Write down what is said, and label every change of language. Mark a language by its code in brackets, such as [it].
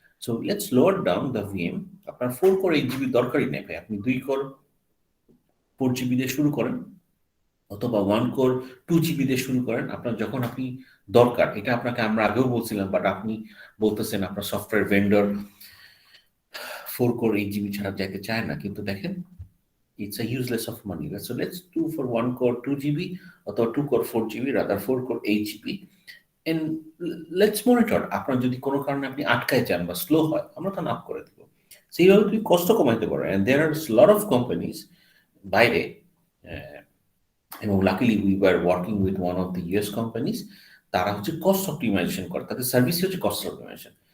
[en] So let's lower down the VM. [bn] আপনার 4 core 8 GB দরকারই নেই ভাই, আপনি 2 কোর 4 জিবি দিয়ে শুরু করেন, অথবা 1 কোর 2 জিবি দিয়ে শুরু করেন। আপনার যখন আপনি দরকার, এটা আপনাকে আমরা আগেও বলছিলাম, বাট আপনি বলতেছেন আপনার সফটওয়্যার ভেন্ডর 4 কোর 8 জিবি ছাড়া যাইতে চায় না, কিন্তু দেখেন [en] it's a useless of money. So let's do for 1 core 2 GB or 2 core 4 GB, rather 4 core 8 GB. And let's monitor. [bn] আপনার যদি কোনো কারণে আপনি আটকায় যান বা স্লো হয়, আমরা তা আপ করে দেবো। সেইভাবে তুমি কষ্ট কমাইতে পারো। [en] And there are a lot of companies [bn] বাইরে, এবং luckily [en] we were working with one of the US companies, [bn] তারা হচ্ছে কস্ট অপটিমাইজেশন করে, তাদের সার্ভিসই হচ্ছে কস্ট অপটিমাইজেশন।